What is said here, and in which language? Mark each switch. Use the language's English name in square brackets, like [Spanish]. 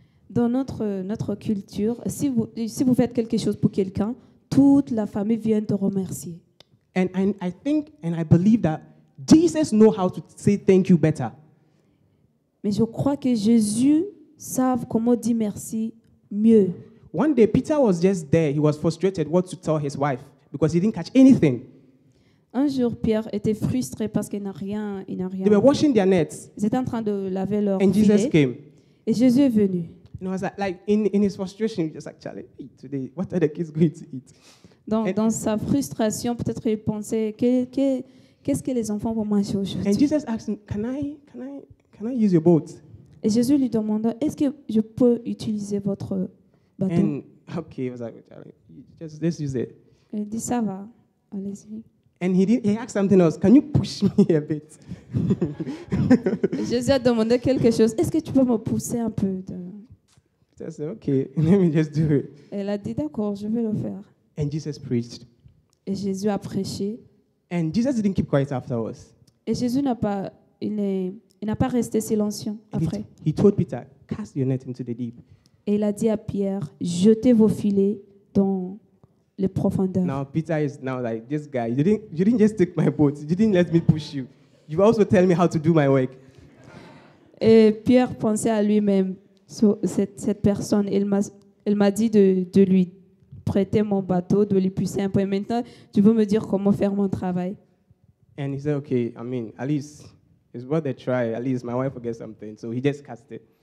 [French] Dans notre culture, si vous faites quelque chose pour quelqu'un, toute la famille vient te remercier. [English] And I think and I believe that Jesus knows how to say thank you better. [French] Mais je crois que Jésus savent comment dire merci mieux. [English] One day, Peter was just there. He was frustrated what to tell his wife because he didn't catch anything. [French] Un jour, Pierre était frustré parce qu'il n'a rien. [English] They were washing their nets, [French] Ils étaient en train de laver leur [English] and Jesus [French] filet. [English] came. [French] Et Jésus est venu. [English] And I was like in his frustration, just like, Charlie, eat today. What are the kids going to eat? [French] Dans sa frustration, peut-être il pensait qu'est-ce que les enfants vont manger [English] And [French] aujourd'hui. [English] Jesus asked him, Can I use your boat? [French] Et Jésus lui demanda, est-ce que je peux utiliser votre bateau? [English] And okay, he was like, Charlie, just use it. [French] Il dit, ça va, allez-y. [English] And he asked something else. Can you push me a bit? [French] Et Jésus a demandé quelque chose, est-ce que tu peux me pousser un peu? [English] I said, okay, let me just do it. [French] Et elle a dit, d'accord, je vais le faire. [English] And Jesus preached. [French] Et Jésus a prêché. [English] And Jesus didn't keep quiet afterwards. [French] Et Jésus n'a pas resté silencieux [English] And [French] après. [English] he told Peter, cast your net into the deep. [French] Et il a dit à Pierre, jetez vos filets dans les profondeurs. [English] Now Peter is now like, this guy, you didn't just take my boat. You didn't let me push you. You also tell me how to do my work. [French] Et Pierre pensait à lui-même, cette personne. Elle m'a dit de lui prêter mon bateau, de lui pousser un peu. Et maintenant, tu veux me dire comment faire mon travail. [English] And he said, okay, at least it's worth a try. At least my wife will get something. So he just cast it.